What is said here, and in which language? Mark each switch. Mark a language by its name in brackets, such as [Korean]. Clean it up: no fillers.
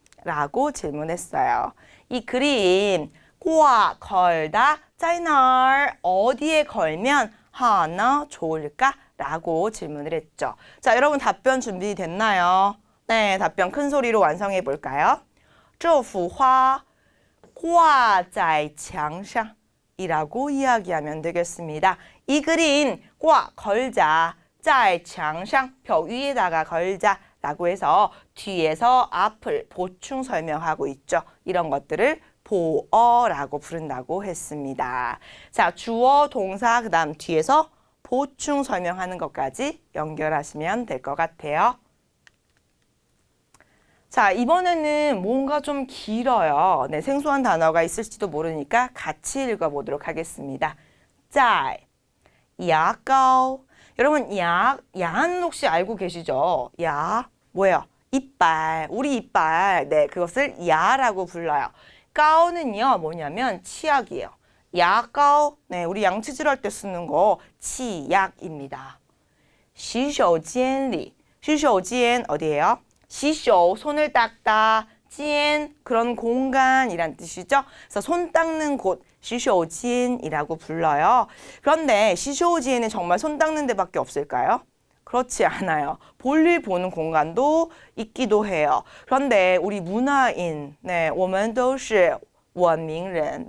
[Korean] 라고 질문했어요. 이 그림 挂, 걸다, [Chinese] 在哪儿, [Korean] 어디에 걸면 하나 좋을까? 라고 질문을 했죠. 자, 여러분 답변 준비됐나요? 네, 답변 큰 소리로 완성해 볼까요? [Chinese] 这幅花挂在墙上 [Korean] 이라고 이야기하면 되겠습니다. 이 그림 挂, 걸자, [Chinese] 在墙上, [Korean] 벽 위에다가 걸자 라고 해서 뒤에서 앞을 보충 설명하고 있죠. 이런 것들을 보어라고 부른다고 했습니다. 자, 주어, 동사, 그 다음 뒤에서 보충 설명하는 것까지 연결하시면 될 것 같아요. 자, 이번에는 뭔가 좀 길어요. 네, 생소한 단어가 있을지도 모르니까 같이 읽어보도록 하겠습니다. [Chinese] 在牙膏 [Korean] 여러분, 야는 혹시 알고 계시죠? 야, 뭐예요? 이빨, 우리 이빨. 네, 그것을 야라고 불러요. 까오는요, 뭐냐면 치약이에요. 야까오, 네, 우리 양치질 할 때 쓰는 거 치약입니다. [Chinese] 洗手间里, [Korean] 洗手间어디예요? 洗手, 손을 닦다, 间, 그런 공간이란 뜻이죠. 그래서 손 닦는 곳, 洗手间이라고 불러요. 그런데 洗手间은 정말 손 닦는 데밖에 없을까요? 그렇지 않아요. 볼일 보는 공간도 있기도 해요. 그런데 우리 문화인, 네, [Chinese] 我们都是文明人.